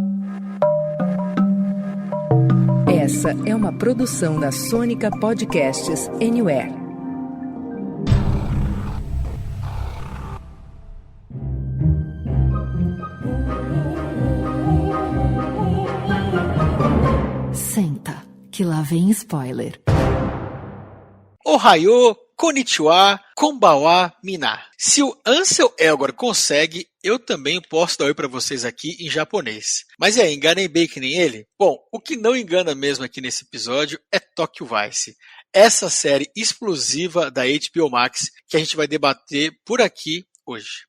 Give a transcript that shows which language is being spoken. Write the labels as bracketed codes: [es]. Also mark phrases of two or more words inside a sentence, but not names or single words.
[pt] Essa é uma produção da Sônica Podcasts Anywhere. Senta, que lá vem spoiler. [ja] おはよう、こんにちは、こんばんは, mina. [pt] Se o Ansel Elgort consegue, eu também posso dar oi pra vocês aqui em japonês. Mas e aí, enganei bem que nem ele? Bom, o que não engana mesmo aqui nesse episódio é Tokyo Vice. Essa série explosiva da HBO Max que a gente vai debater por aqui hoje.